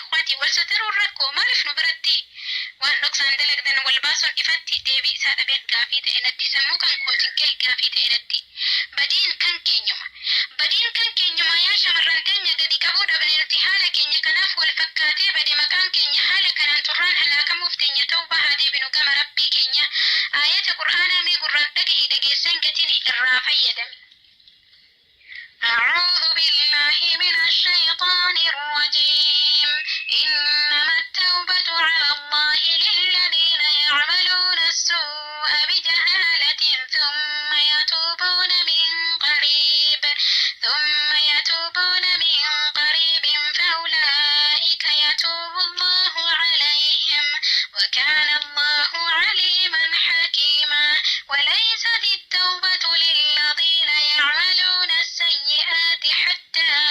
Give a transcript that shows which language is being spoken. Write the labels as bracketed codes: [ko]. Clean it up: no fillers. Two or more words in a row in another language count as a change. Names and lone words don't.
[om] ikhwaatii wal sattaruun rakkoo maaliif nu biratti waan dhoksaan dalagdan wal baasuun ifatti deebii isaa dhabeen gaafii ta'e natti sammuu kan kootiin kee gaafii ta'e natti badiin kan keenyuma yaa shamarran keenya gadi qabuu dhabne nuti haala keenya kanaaf wal fakkaatee bade maqaan keenya haala kanaan turraan halaakamuuf teenya ta'uu bahaa deebinu gama rabbii keenya ayata qur'aanaa mee gurraan dhagahi dhageessan gatini irraa fayyadame. [ar] أعوذ بالله من الشيطان الرجيم إنما التوبة على الله للذين يعملون السوء بجهالة ثم يتوبون من قريب فأولئك يتوب الله عليهم وكان الله عليما حكيما وليست التوبة للذين يعملون السيئات حتى